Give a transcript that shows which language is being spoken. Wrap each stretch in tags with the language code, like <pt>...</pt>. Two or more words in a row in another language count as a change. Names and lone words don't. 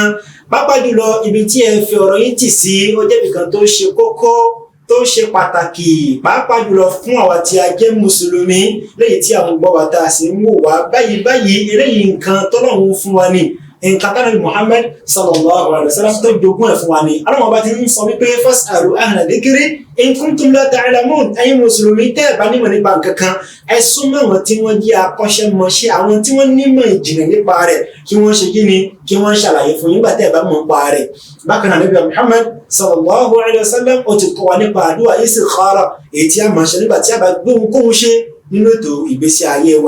<yo>Pàápàá jùlọ ibi tí ẹ fi ọ̀rọ̀ yín tì sí ó jẹ́ ibìkan tó ṣe kókó tó ṣe pàtàkì pàápàá jùlọ fún àwa tí a jẹ́ mùsùlùmí lẹ́yìn tí àwọn gbọ́ wa tá a sì ń wò wá báyìí eléyìí nǹkan tọ́lọ́run fún wa ni nǹkan tánàbí Muhammad</yo> <ar>صلى الله عليه وسلم</ar> <yo>tó jogún ẹ̀ fún wa ni aláwọ̀ bá ti ń sọ wípé</yo> <ar>فاسألوا أهل الذكر إن كنتم لا تعلمون</ar> <yo>ẹ̀yin mùsùlùmí tẹ́ ẹ̀ bá nímọ̀ nípa nǹkan kan ẹ súnmọ́ àwọn tí wọ́n jẹ́ akọ́ṣẹ́mọṣẹ́ àwọn tí wọ́n nímọ̀ ìjìnlẹ̀ nípa rẹ̀ kí wọ́n ṣe kí ni kí wọ́n ṣàlàyé fún yín gbà tẹ́ ẹ̀ bá mọ̀ nípa rẹ̀. Bákan náà Nabi Muhammad</yo> <ar>صلى الله عليه وسلم</ar> <yo>ó ti kọ́ wa nípa àdúrà istikhara èyí tí a máa ṣe nígbà tí a bá gbé ohunkóhun ṣe nínú ètò ìgbésí ayé wa.</yo>